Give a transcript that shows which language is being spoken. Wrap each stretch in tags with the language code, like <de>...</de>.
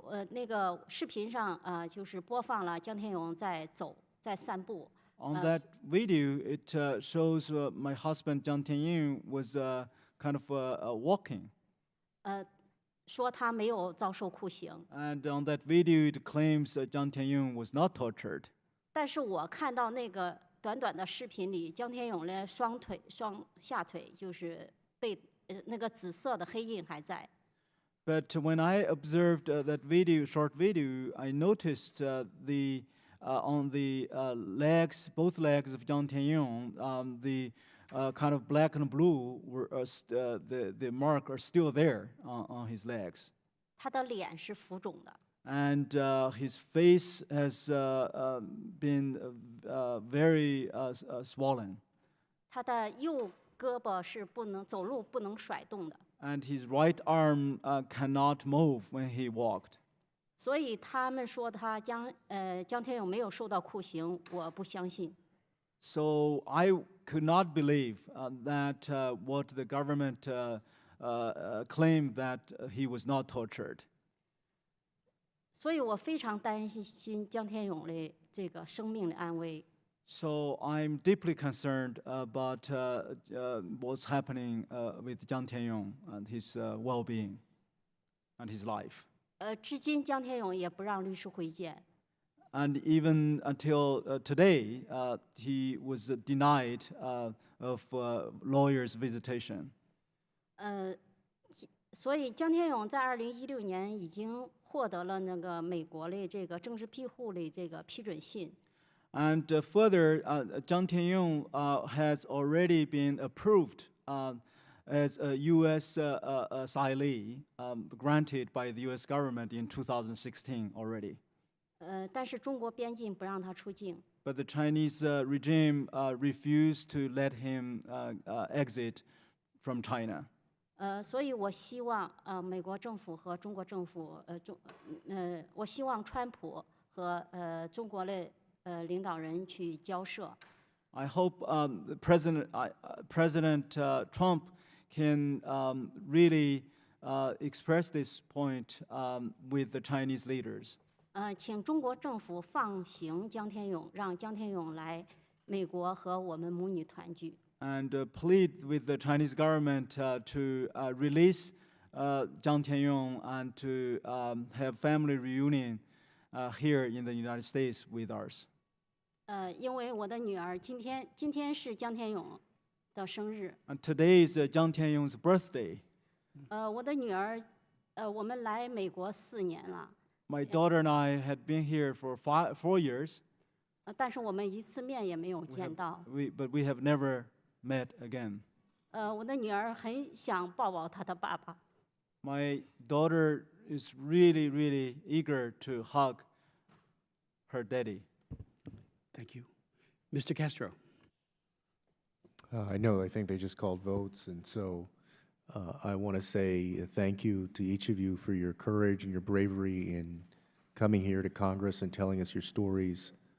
<zh>那个视频上就是播放了江天勇在散步。</zh> <en>On that video, it shows my husband Jiang Tianyong was kind of walking.</en> <zh>说他没有遭受酷刑。</zh> <en>And on that video, it claims Jiang Tianyong was not tortured.</en> <zh>但是我看到那个短短的视频里，江天勇的双下腿就是被那个紫色的黑印还在。</zh> <en>But when I observed that short video, I noticed on the legs, both legs of Jiang Tianyong, the kind of black and blue the mark are still there on his legs.</en> <zh>他的脸是浮肿的。</zh> <en>And his face has been very swollen.</en> <zh>他的右胳膊是走路不能甩动的。</zh> <en>And his right arm cannot move when he walked.</en> <zh>所以他们说江天勇没有受到酷刑，我不相信。</zh> <en>So I could not believe that what the government claimed that he was not tortured.</en> <zh>所以我非常担心江天勇的这个生命的安危。</zh> <en>So I'm deeply concerned about what's happening with Jiang Tianyong and his well-being and his life.</en> <zh>至今江天勇也不让律师会见。</zh> <en>And even until today, he was denied of lawyers' visitation.</en> <zh>所以江天勇在2016年已经获得了那个美国的这个政治庇护的这个批准信。</zh> <en>And further, Jiang Tianyong has already been approved as a U.S. asylee granted by the U.S. government in 2016 already.</en> <zh>但是中国边境不让他出境。</zh> <en>But the Chinese regime refused to let him exit from China.</en> <zh>所以我希望美国政府和中国政府我希望川普和中国的领导人去交涉。</zh> <en>I hope President Trump can really express this point with the Chinese leaders.</en> <zh>请中国政府放行江天勇，让江天勇来美国和我们母女团聚。</zh> <en>And plead with the Chinese government to release Jiang Tianyong and to have family reunion here in the United States with us.</en> <zh>因为我的女儿今天是江天勇的生日。</zh> <en>And today is Jiang Tianyong's birthday.</en> <zh>我的女儿，我们来美国4年了。</zh> <en>My daughter and I had been here for 4 years.</en> <zh>但是我们一次面也没有见到。</zh> <en>But we have never met again.</en> <zh>我的女儿很想抱抱她的爸爸。</zh> <en>My daughter is really, really eager to hug her daddy. Thank you. Mr. Castro. I know, I think they just called votes, and so I want to say thank you to each of you for your courage and your bravery in coming here to Congress and telling us your stories.</en>